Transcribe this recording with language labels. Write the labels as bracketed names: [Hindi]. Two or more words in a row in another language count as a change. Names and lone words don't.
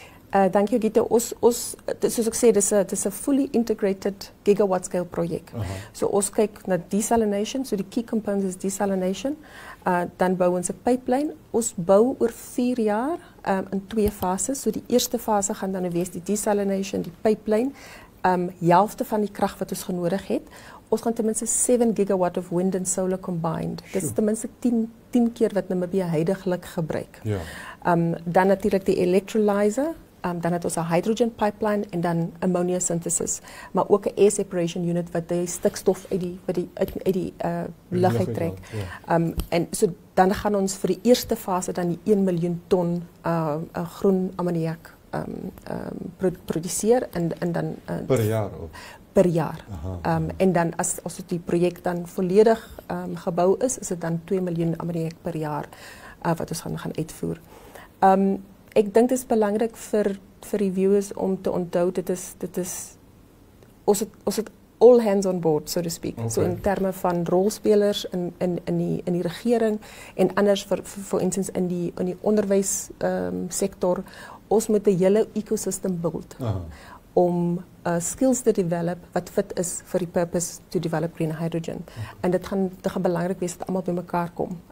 [Afrikaans] Dankie Gita. Soos ek sê, dis 'n [English] fully integrated gigawatt scale [Afrikaans] projek. So ons kyk na desalination, so die key component is desalination. Dan bou ons 'n pipeline. Ons bou oor 4 jaar in 2 fases. So die eerste fase gaan dan wees die desalination, die pipeline, helfte van die krag wat ons genodig het. Ons gaan ten minste 7 gigawatt of [English] wind and solar combined. [Afrikaans] Dit is ten minste 10 keer wat Namibië huidiglik gebruik. Ja. Dan natuurlijk die electrolyzer. Dan het ons 'n [English] hydrogen pipeline [Afrikaans] en dan [English] ammonia synthesis, [Afrikaans] maar ook 'n [English] air separation unit [Afrikaans] wat die stikstof uit die lug uittrek. En so dan gaan ons vir die eerste fase dan die 1 miljoen ton groen ammoniak produseer en dan per jaar ook. Per jaar. En dan as die projek dan volledig gebou is dit dan 2 miljoen ammoniak per jaar wat ons gaan uitvoer. Ek dink dit is belangrik vir die viewers om te onthou dit is ons het [English] all hands on board, so to speak. [Afrikaans] Okay. So in terme van rolspelers in die regering en anders vir instance in die onderwys sektor. Ons moet 'n hele [English] ecosystem build [Afrikaans] om skills te develop wat fit is vir die [English] purpose to develop green hydrogen. [Afrikaans] En dit gaan belangrik wees dat almal bymekaar kom.